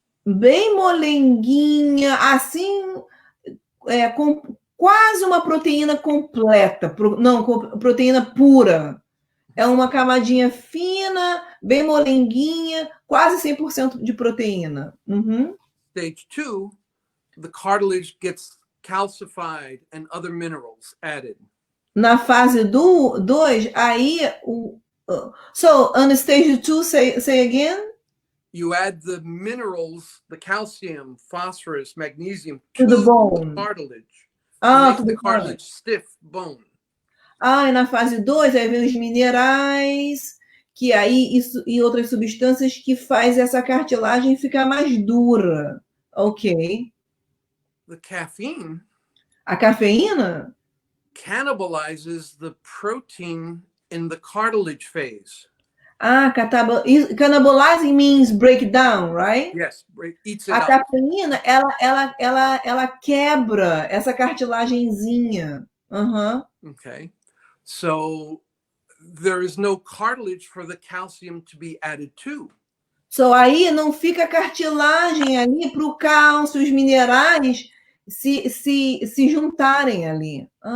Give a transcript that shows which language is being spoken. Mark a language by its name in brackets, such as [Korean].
[Portuguese] Bem molenguinha, assim, com quase uma proteína completa, proteína pura. É uma camadinha fina, bem molenguinha, quase 100% de proteína. [English] Stage 2, the cartilage gets calcified and other minerals added. [Portuguese] Na fase 2, aí [English] so on stage 2, say again. You add the minerals, the calcium, phosphorus, magnesium to the bone. Cartilage. To make the cartilage stiff bone. [Portuguese] E na fase 2, aí vem os minerais, que aí isso e outras substâncias que faz essa cartilagem ficar mais dura. Ok. [English] The caffeine. [Portuguese] A cafeína [English] cannibalizes the protein in the cartilage phase. Cannibalizing means break down, right? Yes, eats it a up. [Portuguese] cafeína, ela quebra essa cartilagenzinha. [English] Okay. So there is no cartilage for the calcium to be added to. [Portuguese] So aí não fica cartilagem ali para o cálcio, os minerais se juntarem ali.